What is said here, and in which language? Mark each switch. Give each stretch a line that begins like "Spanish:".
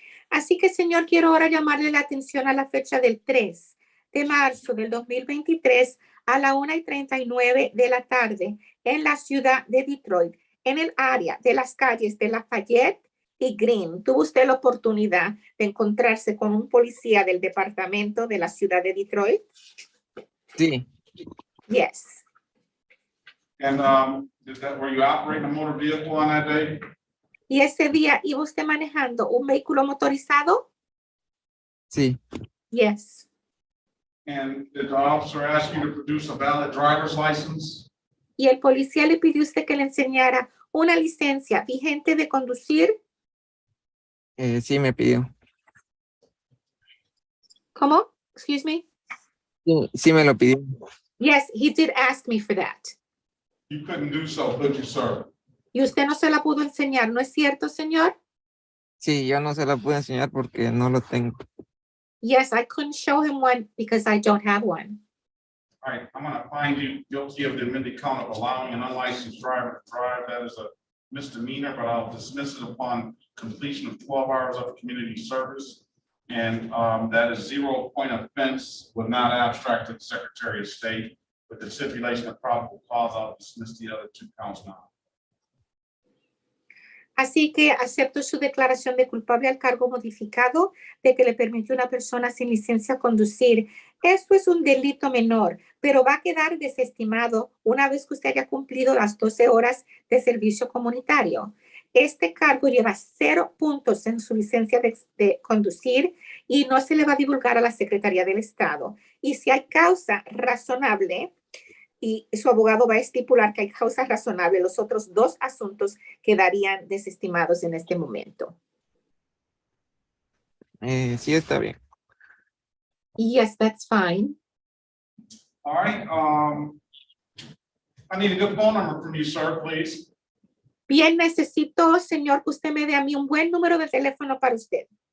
Spanish: Así que, señor, quiero ahora llamarle la atención a la fecha del 3 de marzo del 2023 a la 1:39 de la tarde en la ciudad de Detroit, en el área de las calles de Lafayette y Green. ¿Tuvo usted la oportunidad de encontrarse con un policía del departamento de la ciudad de Detroit? sí,
English: Yes. And were you operating a motor vehicle on that day?
Spanish: ¿Y ese día iba usted manejando un vehículo motorizado? sí,
English: Yes. And did the officer ask you to produce a valid driver's license?
Spanish: ¿Y el policía le pidió usted que le enseñara una licencia vigente de conducir? sí me pidió. ¿Cómo?
English: Excuse me?
Spanish: Sí, sí me lo pidió.
English: Yes, he did ask me for that. You couldn't do so, could you, sir?
Spanish: Y usted no se la pudo enseñar, ¿no es cierto, señor? Sí, yo no se la pude enseñar porque no lo tengo.
English: Yes, I couldn't show him one because I don't have one. All right, I'm gonna find you guilty of the amended count of allowing an unlicensed driver to drive. That is a misdemeanor, but I'll dismiss it upon completion of 12 hours of community service. And that is 0 point offense, would not abstract to the Secretary of State. with the stipulation of probable cause, I'll dismiss the other 2 counts now.
Spanish: Así que acepto su declaración de culpable al cargo modificado de que le permitió a una persona sin licencia conducir. Esto es un delito menor, pero va a quedar desestimado una vez que usted haya cumplido las 12 horas de servicio comunitario. Este cargo lleva 0 puntos en su licencia de conducir y no se le va a divulgar a la Secretaría del Estado. Y si hay causa razonable, y su abogado va a estipular que hay causa razonable, los otros 2 asuntos quedarían desestimados en este momento. Sí, está bien.
English: Yes, that's fine. All right, I need a good phone number from you, sir, please.
Spanish: Bien, necesito, señor, que usted me dé a mí un buen número de teléfono para usted.